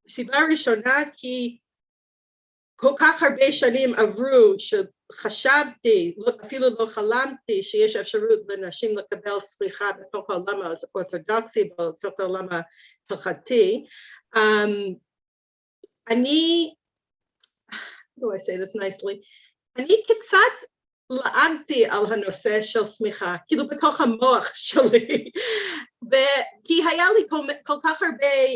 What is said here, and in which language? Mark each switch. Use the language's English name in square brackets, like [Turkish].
[Hebrew] סיבה ראשונה, כי כל כך הרבה שנים עברו שחשבתי, אפילו לא חלמתי שיש אפשרות לנשים לקבל סליחה בתוך העולם האורתודוקסי, בתוך העולם ההלכתי. אני, [English] how do I say this nicely? [Hebrew] אני קצת לעגתי על הנושא של סמיכה, כאילו בתוך המוח שלי, כי היה לי כל כך הרבה